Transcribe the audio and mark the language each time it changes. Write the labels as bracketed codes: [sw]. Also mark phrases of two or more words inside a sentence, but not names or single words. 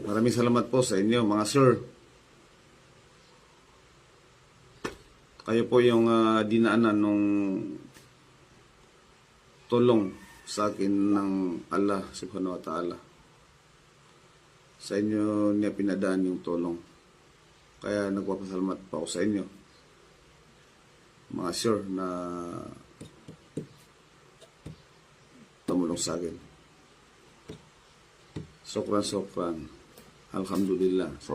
[tl] Maraming salamat po sa inyo mga sir. Kayo po yung dinaanan nung tulong sa akin ng [ar] الله سبحانه وتعالى. [tl] Sa inyo niya pinadaan yung tulong. Kaya nagpapasalamat pa ako sa inyo, mga sir, na tumulong sa akin. [ar] شكرا. الحمد لله.